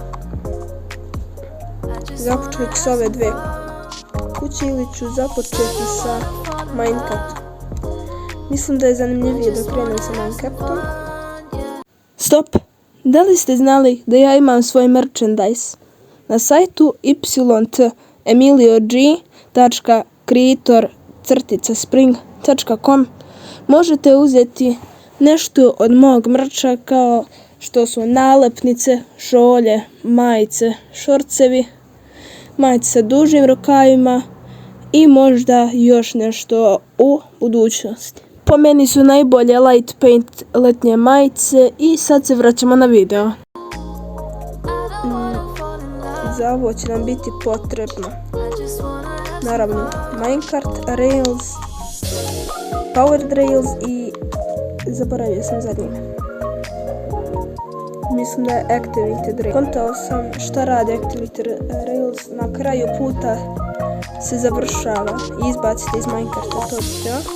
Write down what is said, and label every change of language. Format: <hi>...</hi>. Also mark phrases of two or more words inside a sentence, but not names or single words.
<sr>Započeti s ove dve kuće ili ću započeti sa Minecartom. Mislim da je zanimljivije da krenem sa Minecartom. Stop! Da li ste znali da ja imam svoj merchandise? Na sajtu yt.emilio.g.creator-spring.com možete uzeti nešto od mog mrča kao što su nalepnice, šolje, majice, šorcevi, majice sa dužim rukavima i možda još nešto u budućnosti. Po meni su najbolje</sr> <en>light paint</en> <sr>letnje majice i sad se vraćamo na video. Za ovo će nam biti potrebno naravno minecart,</sr> <en>rails, powered rails</en> <sr>i zaboravio sam zadnji. Mislim da je</sr> <en>activated rails.</en> <sr>Kontao sam šta radi</sr> <en>activated rails.</en> <sr>Na kraju puta se završava i izbacite iz Minecarta to video.</sr>